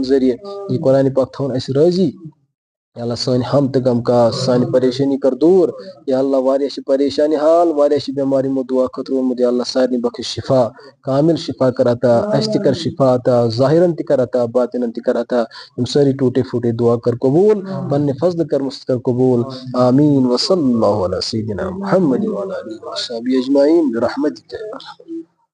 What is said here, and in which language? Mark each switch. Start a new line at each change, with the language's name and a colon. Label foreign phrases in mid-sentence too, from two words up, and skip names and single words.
Kashmiri: ذٔریعہٕ یہِ قرآنِ پاک تھاوُن اسہِ رٲضی یا اللہ سٲنۍ ہم تہٕ غم کاس سانہِ پریشٲنی کر دوٗر یا اللہ واریاہ چھِ پریشانی حال واریاہ چھِ بٮ۪مار یِمو دعا خٲطرٕ ووٚنمُت یا اللہ سارنٕے بخش شفا کامل شفا کر عطا اسہِ تہِ کر شفا عطا ظٲہرن تہِ کر عطا باطنن تہِ کر عطا یِم سٲری ٹوٹے پھوٹے دعا کر قبوٗل پننہِ فضلہٕ کرمس کر قبوٗل آمیٖن
Arabic: وصلی اللہ علی سیدنا محمد وعلی آلہ وصحبہ اجمعین برحمتک یا ارحم